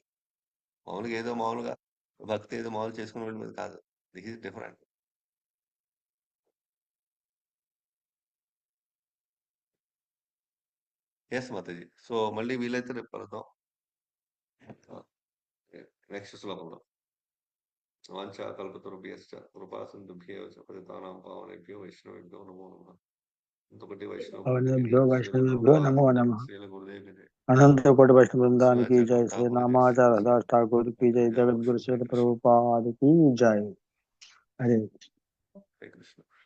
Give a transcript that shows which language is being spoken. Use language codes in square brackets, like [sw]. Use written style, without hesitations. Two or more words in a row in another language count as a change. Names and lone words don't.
[te] మామూలుగా భక్తి ఏదో మామూలుగా చేసుకుని వెళ్ళిపోయేది కాదు. [en] This is different. Yes Mataji. [te] సో, మళ్ళీ వీలైతే రేపు కలుద్దాం. నెక్స్ట్ శ్లోకంలో. [sa] వాంఛా కల్పతరుభ్యశ్చ కృపా సింధుభ్యేవ చ పతితానాం పావనేభ్యో వైష్ణవేభ్యో నమో నమః. [te] ఇంకొకటి వైష్ణవ [sa] పవనేభ్యో వైష్ణవేభ్యో [te] గురుదేవులకి [sa] నమో నమః. [te] శ్రీల గురుదేవులకి అనంత కోటి వైష్ణవ బృందానికి శివాచార్య [hi] జై, శ్రీ నామాచార్య దాస్ ఠాకూర్ की जय, जगत गुरु श्री प्रभुपाद की जय. हरे హరే కృష్ణ.